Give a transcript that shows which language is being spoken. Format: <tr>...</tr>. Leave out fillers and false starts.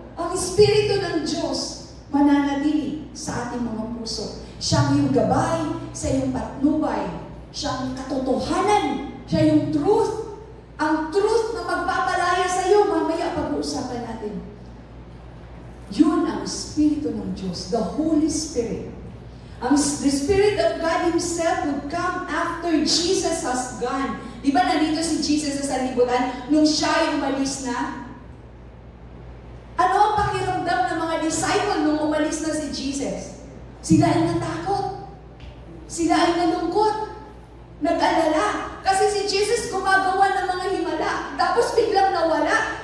<tl>Ang Espiritu ng Diyos mananatili sa ating mga puso. Siya ang iyong gabay, sa iyong patnubay. Siya ang katotohanan. Siya yung truth. Ang truth na magpapalaya sa iyo, mamaya pag-uusapan natin. Yun ang Espiritu ng Diyos,</tl> <en>the Holy Spirit. The Spirit of God Himself would come after Jesus has gone.</en> <tl>Di ba nandito si Jesus sa sanlibutan nung siya ay umalis na? Ano ang pakiramdam ng mga disciple nung umalis na si Jesus? Sila ay natakot. Sila ay nalungkot. Nag-alala. Kasi si Jesus gumagawa ng mga himala. Tapos biglang nawala.</tl>